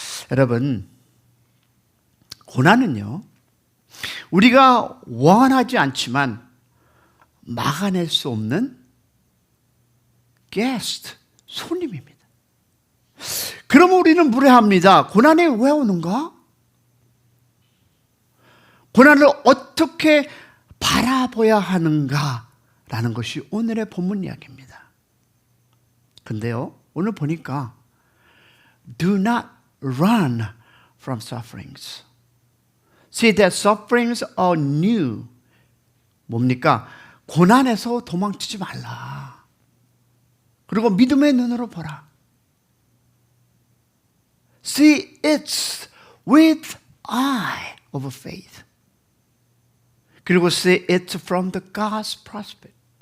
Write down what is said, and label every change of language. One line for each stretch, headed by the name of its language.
Korean: 여러분, 고난은요, 우리가 원하지 않지만 막아낼 수 없는 게스트, 손님입니다. 그러면 우리는 무례합니다. 고난이 왜 오는가? 고난을 어떻게 바라봐야 하는가라는 것이 오늘의 본문 이야기입니다. 근데요, 오늘 보니까
English: Do not run from sufferings. See that sufferings are new.
Korean: 뭡니까? 고난에서 도망치지 말라. 그리고 믿음의 눈으로 보라.
English: See it with eye of faith.
Korean: 그리고
English: see it from the God's perspective.